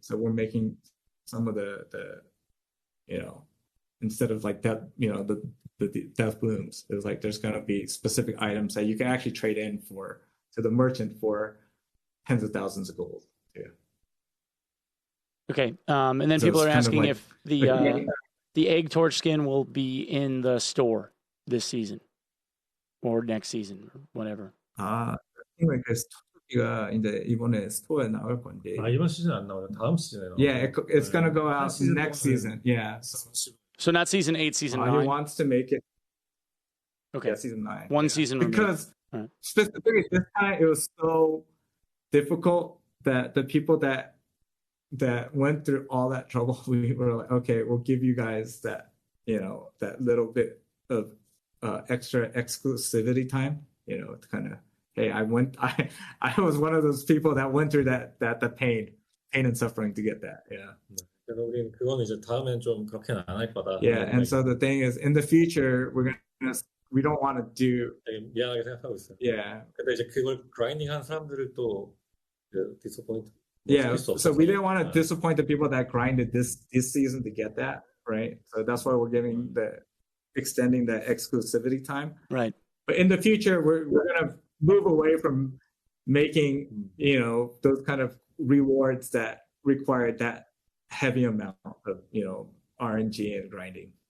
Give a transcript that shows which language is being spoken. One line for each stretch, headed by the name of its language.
English: So we're making some of the instead of like that, the death blooms, it's like there's going to be specific items that you can actually trade in to the merchant for tens of thousands of gold. Yeah. Okay. And then people are asking if the egg torch skin will be in the store this season or next season or whatever.
Korean: 스토리가 이제 이번에 스토어에 나올 건데. 이번 시즌 안 나오죠. 다음 시즌에 나오죠.
English: Yeah, it's gonna go out next season. Yeah. So not season 8, season 9. He wants to make it. Okay. Yeah, season 9. One season because specifically this time it was so difficult that the people that went through all that trouble, we were like, okay, we'll give you guys that that little bit of extra exclusivity time, to kind of. Hey, I was one of those people that went through that pain and suffering to get that. Yeah.
Korean: 우리는 그건 이제 다음엔 좀 그렇게는 안 할 거다.
English: Yeah, and so the thing is, in the future, we don't want to do.
Korean: 미안하게 생각하고 있어요.
English: Yeah.
Korean: 근데 이제 그걸 그라인딩한 사람들을 또
English: disappoint. Yeah, so we didn't want to disappoint the people that grinded this season to get that, right? So that's why we're extending the exclusivity time. Right. But in the future, we're gonna move away from making those kind of rewards that require that heavy amount of RNG and grinding.